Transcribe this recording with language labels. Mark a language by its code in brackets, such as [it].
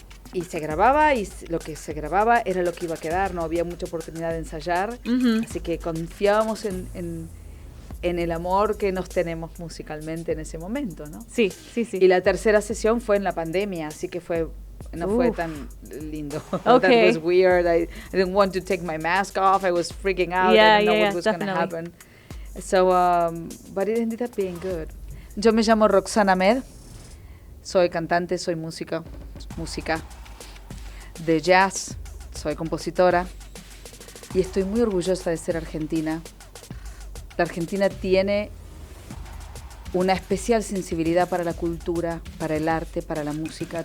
[es] Y se grababa y lo que se grababa era lo que iba a quedar, no había mucha oportunidad de ensayar, así que confiábamos en el amor que nos tenemos musicalmente en ese momento, ¿no? Sí. Y la tercera sesión fue en la pandemia, así que no fue tan lindo. [en] Okay. That was weird. I didn't want to take my mask off. I was freaking out. I didn't know what was going to happen. So, but it ended up being good. [es] Yo me llamo Roxana Amed. Soy cantante, soy música de jazz, soy compositora y estoy muy orgullosa de ser argentina. La Argentina tiene una especial sensibilidad para la cultura, para el arte, para la música.